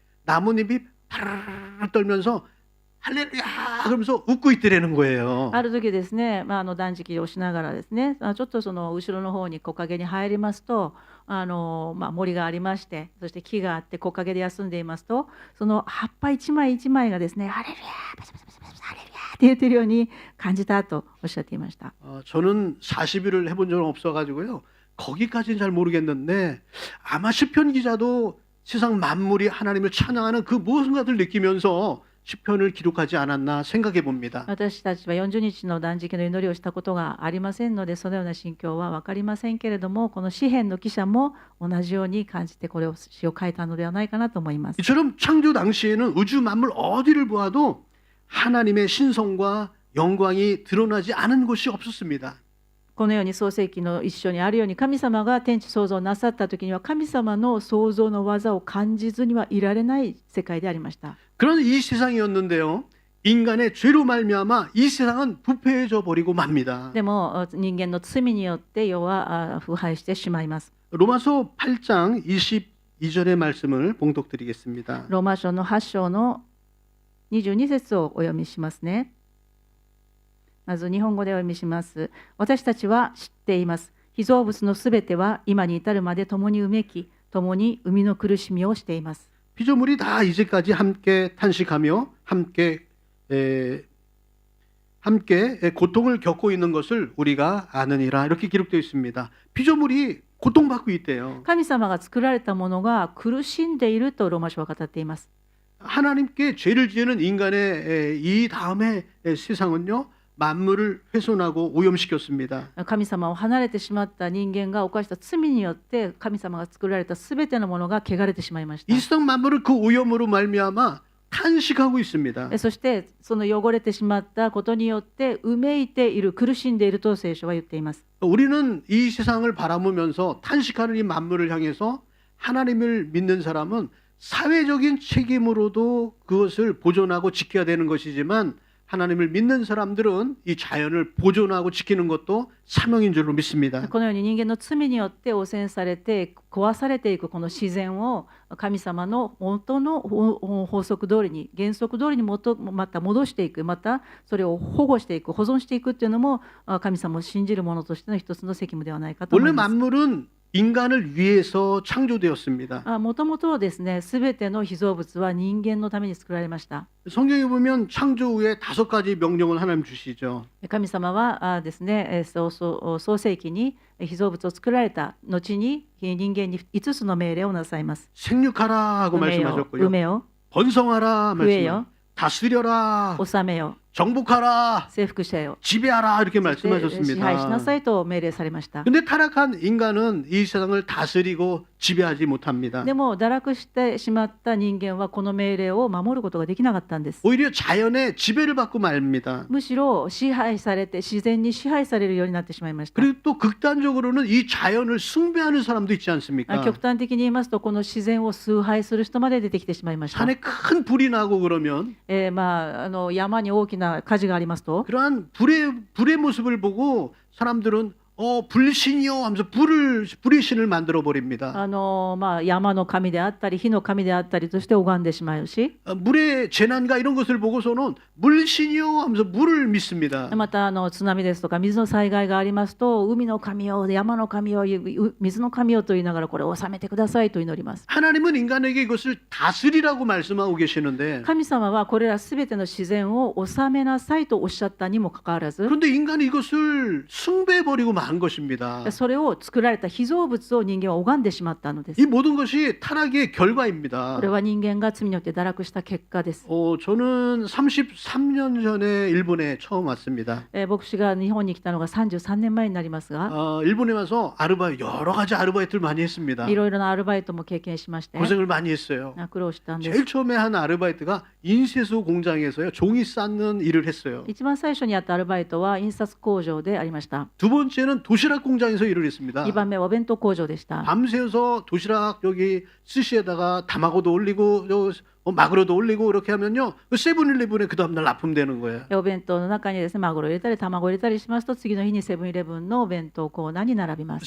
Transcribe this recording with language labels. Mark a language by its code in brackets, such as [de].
[ko] 나뭇잎이 파르르 떨면서 할렐루야 그러면서 웃고 있더라는 거예요. [ja] ある時ですね、断食をしながらですねちょっとその後ろの方に木陰に入りますと森がありましてそして木があって木陰で休んでいますとその葉っぱ一枚一枚がですねハレルヤパシパシパシパシハレルヤって言ってるように感じたとおっしゃっていました。 [ko] 저는 40일을 해본 적은 없어가지고요. 거기까지는 잘 모르겠는데 아마 시편 기자도 세상 만물이 하나님을 찬양하는 그 무엇인 것을 느끼면서 시편을 기록하지 않았나 생각해 봅니다. [ja] 私たちは40日の断食の祈りをしたことがありませんので、そのような心境は分かりませんけれども、この詩篇の記者も同じように感じてこれを詩を書いたのではないかなと思います。 [ko] 이처럼 창조 당시에는 우주 만물 어디를 보아도 하나님의 신성과 영광이 드러나지 않은 곳이 없었습니다. [ja] このように創世記の一緒にあるように、神様が天地創造なさった時には神様の創造の技を感じずにはいられない世界でありました。 [ko] 그런 이 세상이었는데요. 인간의 죄로 말미암아 이 세상은 부패해져 버리고 맙니다. [ja] でも人間の罪によって世は腐敗してしまいます。 [ko] 로마서 8장 22절의 말씀을 봉독드리겠습니다. [ja] ローマ書の8章の22節をお読みしますね。まず日本語でお読みします。私たちは知っています。被造物のすべては今に至るまで共にうめき、共に生みの苦しみをしています。 [ko] 피조물이 다 이제까지 함께 탄식하며 함께 고통을 겪고 있는 것을 우리가 아느니라 이렇게 기록되어 있습니다. 피조물이 고통받고 있대요. [ja] 神様が作られたものが苦しんでいるとローマ書は語っています。 [ko] 하나님께 죄를 지은 인간의 이 다음에 세상은요. 만물을 훼손하고 오염시켰습니다. [ja] 神様を離れてしまった人間が犯した罪によって神様が作られたすべてのものが汚れてしまいました。 [ko] 이 세상 만물을 그 오염으로 말미암아 탄식하고 있습니다. [ja] そしてその汚れてしまったことによってうめいている、苦しんでいると聖書は言っています。 [ko] 우리는 이 세상을 바라보면서 탄식하는 이 만물을 향해서 하나님을 믿는 사람은 사회적인 책임으로도 그것을 보존하고 지켜야 되는 것이지만 하나님을 믿는 사람들은 이 자연을 보존하고 지키는 것도 사명인 줄로 믿습니다. [ja] このように人間の罪によって汚染されて壊されていくこの自然を神様の元の法則通りに、原則通りにまた戻していく、またそれを保護していく、保存していくっていうのも神様を信じる者としての一つの責務ではないかと思 [ko] 원래 [ja] います。 [ko] 만물은 인간을 위해서 창조되었습니다. [ja] もともとですね、すべての被造物は人間のために作られました。 [ko] 성경에 보면 창조 후에 5가지 명령을 하나님 주시죠. [ja] 神様はですね、創世記に被造物を作られた後に人間に5つの命令をなさいます。 [ko] 생육하라 하고 [ja] 埋めよ、 [ko] 말씀하셨고요. [ja] 埋めよ、 [ko] 번성하라 [ja] 増え [ko] 말씀. [ja] よ、 [ko] 다스려라. [ja] 治めよ、 [ko] 정복하라. [ja] 征服せよ、 [ko] 지배하라 이렇게 [ja] そして支配しな [ko] 말씀하셨습니다. [ja] さいと命令されました。 [ko] 근데 타락한 인간은 이 세상을 다스리고 지배하지 못합니다. [ja] でも堕落してしまった人間はこの命令を守ることができなかったんです。 [ko] 오히려 자연의 지배를 받고 말입니다. [ja] むしろ支配されて、自然に支配されるようになってしまいました。 [ko] 그리고 또 극단적으로는 이 자연을 숭배하는 사람도 있지 않습니까? [ja] 極端的に言いますと、この自然を崇拝する人まで出てきてしまいました。 [ko] 산에 큰 불이 나고 그러면 [ja] 山に大きな火事がありますと、 [ko] 그러한 불의 모습을 보고 사람들은 불신이요 하면서 불의 신을 만들어 버립니다. [ja] 山の神であったり火の神であったりとして拝んでしまうし、 [ko] 물의 재난과 이런 것을 보고서는 물신이요 하면서 물을 믿습니다. [ja] また津波ですとか水の災害がありますと、海の神よ、山の神よ、水の神よと言いながらこれを治めてくださいと祈ります。 [ko] 하나님은 인간에게 이것을 다스리라고 말씀하고 계시는데 [ja] 神様はこれらすべての自然を治めなさいとおっしゃったにもかかわらず、 [ko] 그런데 인간이 이것을 숭배해버리고 만 것입니다. [ja] それを作られた被造物を人間は拝んでしまったのです。 [ko] 이 모든 것이 타락의 결과입니다. [ja] これは人間が罪によって堕落した結果です。 [ko] 저는 33년 전에 일본에 처음 왔습니다. [ja] 僕が日本に来たのが33年前になりますが、 [ko] 일본에 와서 여러 가지 아르바이트를 많이 했습니다. [ja] いろいろなアルバイトも経験しまして [ko] 고생을 많이 했어요. [ja] 苦労したんです。 [ko] 제일 처음에 한 아르바이트가 인쇄소 공장에서요 종이 쌓는 일을 했어요. [ja] 一番最初にやったアルバイトは印刷工場でありました。 [ko] 두 번째는 도시락 공장에서 일을 했습니다. [ja] 2番目はお弁当工場でした。 [ko] 밤새서 도시락 여기 스시에다가 다마고도 올리고 마그로도 올리고 이렇게 하면요 세븐일레븐에 그 다음날 납품되는 거예요. [ja] お弁当の中にですね、マグロを入れたり卵を入れたりしますと、次の日にセブンイレブンのお弁当コーナーに並びます。